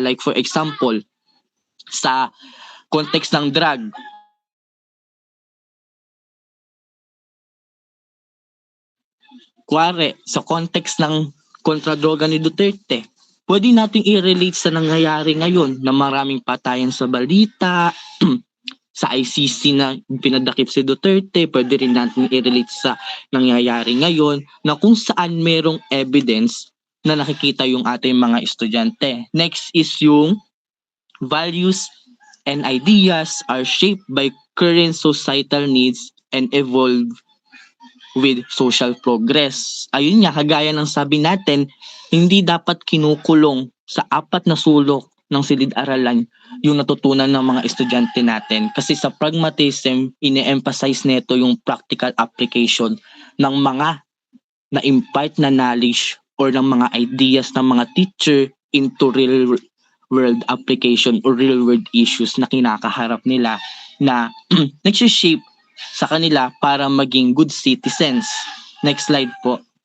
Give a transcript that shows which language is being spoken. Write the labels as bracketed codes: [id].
[en] Like for example, [tl] sa context ng drug, kuwari, sa context ng kontradroga ni Duterte, pwede nating i-relate sa nangyayari ngayon na maraming patayan sa balita, sa ICC na pinadakip si Duterte, pwede rin natin i-relate sa nangyayari ngayon na kung saan merong evidence na nakikita yung ating mga estudyante. [en] Next is yung values and ideas are shaped by current societal needs and evolve with social progress. [tl] Ayun nga, kagaya ng sabi natin, hindi dapat kinukulong sa 4 na sulok ng silid-aralan yung natutunan ng mga estudyante natin. Kasi sa pragmatism, ine-emphasize nito yung practical application ng mga na-impart na knowledge or ng mga ideas ng mga teacher [en] into real world application or real world issues [tl] na kinakaharap nila na nagsishape sa kanila para maging good citizens. [en] Next slide po.